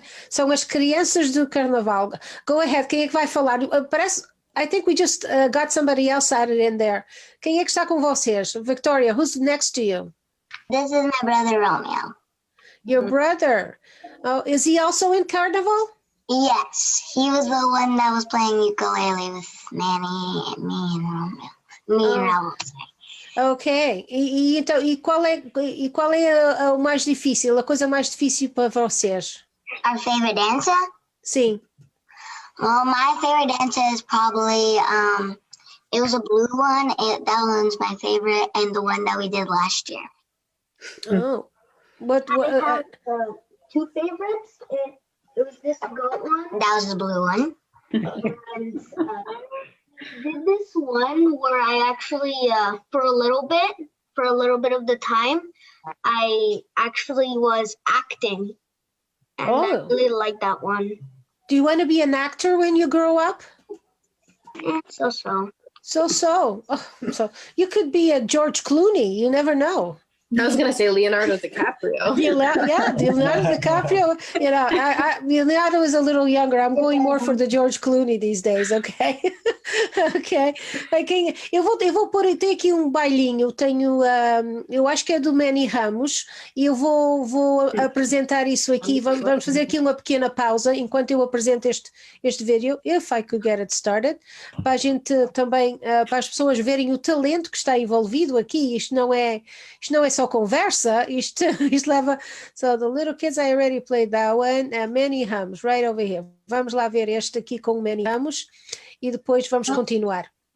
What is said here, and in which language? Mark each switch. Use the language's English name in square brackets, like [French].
[Portuguese] São as crianças do Carnaval. [English] Go ahead. [Portuguese] Quem é que vai falar? [English] I think we just got somebody else added in there. [Portuguese] Quem é que está com vocês? [English] Victoria, who's next to you? This is my brother Romeo. Your brother. Oh, is he also in Carnival? Yes, he was the one that was playing ukulele with Manny and me and Romeo. Me and Romeo. [Portuguese] Ok. E qual é o mais difícil? A coisa mais difícil para vocês? [English] Our favorite dancer? [Portuguese] Sim. [English] Well, my favorite dancer is probably it was a blue one. That one's my favorite, and the one that we did last year. Oh, what? I have 2 favorites. It was this goat one. That was the blue one. And did this one where I actually, for a little bit of the time, I actually was acting. And I really like that one. Do you want to be an actor when you grow up? So. Oh, so you could be a George Clooney. You never know. I was gonna say Leonardo DiCaprio. Leonardo DiCaprio. You know, Leonardo is a little younger. I'm going more for the George Clooney these days. Okay, ok. [Portuguese] Eu vou pôr aqui bailinho. Eu acho que é do Manny Ramos e eu vou apresentar isso aqui. Vamos fazer aqui uma pequena pausa enquanto eu apresento este vídeo. [English] If I could get it started, [Portuguese] para a gente também, para as pessoas verem o talento que está envolvido aqui. Isto não é só conversa, isto leva. [English] So the little kids, I already played that one. Manny Ramos, right over here. [Portuguese] Vamos lá ver este aqui com o Manny Ramos e depois vamos continuar.